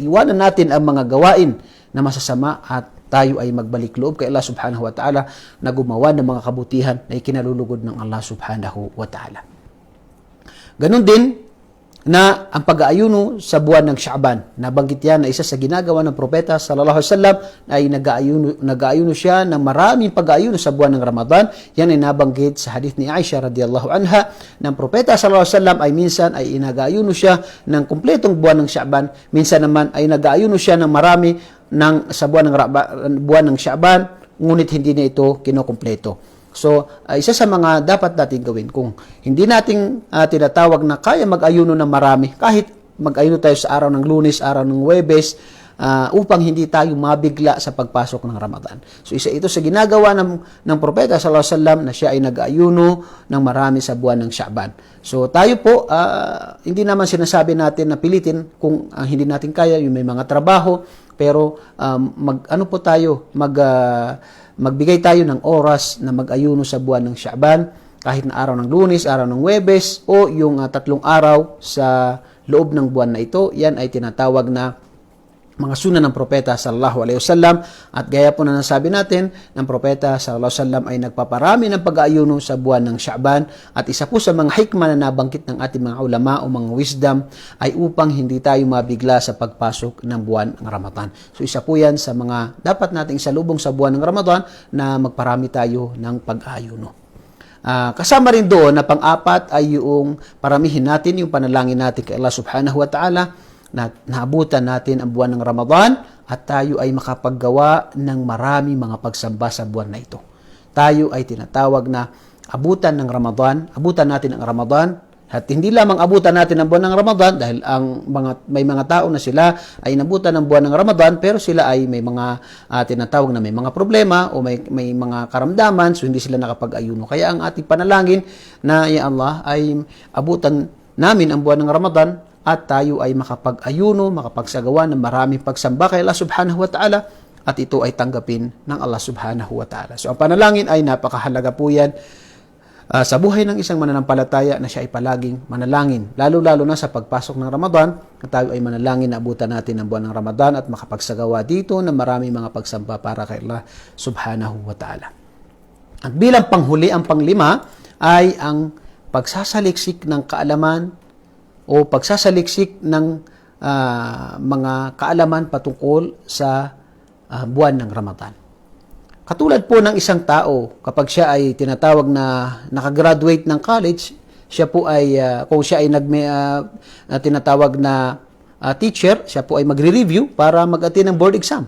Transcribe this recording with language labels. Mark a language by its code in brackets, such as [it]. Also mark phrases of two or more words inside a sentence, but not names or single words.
[tl] Iwanan natin ang mga gawain na masasama at tayo ay magbalik loob kay [ar] الله سبحانه وتعالى [tl] na gumawa ng mga kabutihan na ikinalulugod ng [ar] الله سبحانه وتعالى. [tl] Ganon din na ang pag-aayuno sa buwan ng Sha'ban. Nabanggit yan na isa sa ginagawa ng propeta [ar] صلى الله عليه وسلم [tl] ay nag-aayuno siya ng maraming pag-aayuno sa buwan ng Ramadan. Yan ay nabanggit sa hadith ni Aisha [ar] رضي الله عنها [tl] ng propeta [ar] صلى الله عليه وسلم [tl] ay minsan ay nag-aayuno siya ng kumpletong buwan ng Sha'ban. Minsan naman ay nag-aayuno siya ng marami sa buwan ng Sha'ban, ngunit hindi na ito kinukumpleto. So, isa sa mga dapat natin gawin kung hindi natin tinatawag na kaya mag-ayuno ng marami, kahit mag-ayuno tayo sa araw ng Lunes, araw ng Huwebes, upang hindi tayo mabigla sa pagpasok ng Ramadan. So, isa ito sa ginagawa ng propeta [ar] صلى الله عليه وسلم [tl] na siya ay nag-ayuno ng marami sa buwan ng Sha'ban. So, tayo po, hindi naman sinasabi natin na pilitin kung hindi natin kaya, yung may mga trabaho, pero magbigay tayo ng oras na mag-ayuno sa buwan ng Sha'ban, kahit na araw ng Lunes, araw ng Huwebes, o yung 3 araw sa loob ng buwan na ito. Yan ay tinatawag na mga sunan ng propeta [ar] صلى الله عليه وسلم, [tl] at gaya po na nasabi natin ng propeta [ar] صلى الله عليه وسلم [tl] ay nagpaparami ng pag-aayuno sa buwan ng Sha'ban, at isa po sa mga hikmah na nabanggit ng ating mga ulama o mga wisdom ay upang hindi tayo mabigla sa pagpasok ng buwan ng Ramadan. So isa po yan sa mga dapat nating isalubong sa buwan ng Ramadan, na magparami tayo ng pag-aayuno. Kasama rin doon na pang-apat ay yung paramihin natin yung panalangin natin kay [ar] الله سبحانه وتعالى, [tl] na naabutan natin ang buwan ng Ramadan at tayo ay makapaggawa ng marami mga pagsamba sa buwan na ito. Tayo ay tinatawag na abutan ng Ramadan, abutan natin ang Ramadan, at hindi lamang abutan natin ang buwan ng Ramadan dahil may mga tao na sila ay nabutan ng buwan ng Ramadan pero sila ay may mga tinatawag na may mga problema o may mga karamdaman, so hindi sila nakapag-ayuno. Kaya ang ating panalangin na, [ar] يا الله, [tl] ay abutan namin ang buwan ng Ramadan at tayo ay makapag-ayuno, makapagsagawa ng maraming pagsamba kay [ar] الله سبحانه وتعالى, [tl] at ito ay tanggapin ng [ar] الله سبحانه وتعالى. [tl] So ang panalangin ay napakahalaga po yan sa buhay ng isang mananampalataya, na siya ay palaging manalangin. Lalo-lalo na sa pagpasok ng Ramadan, na tayo ay manalangin na abutan natin ang buwan ng Ramadan at makapagsagawa dito ng maraming mga pagsamba para kay [ar] الله سبحانه وتعالى. [tl] At bilang panghuli, ang panglima ay ang pagsasaliksik ng kaalaman o pagsasaliksik ng mga kaalaman patungkol sa buwan ng Ramadan. Katulad po ng isang tao, kapag siya ay tinatawag na nakagraduate ng college, siya po ay, kung siya ay tinatawag na teacher, siya po ay magre-review para mag-attend ng [en] board exam.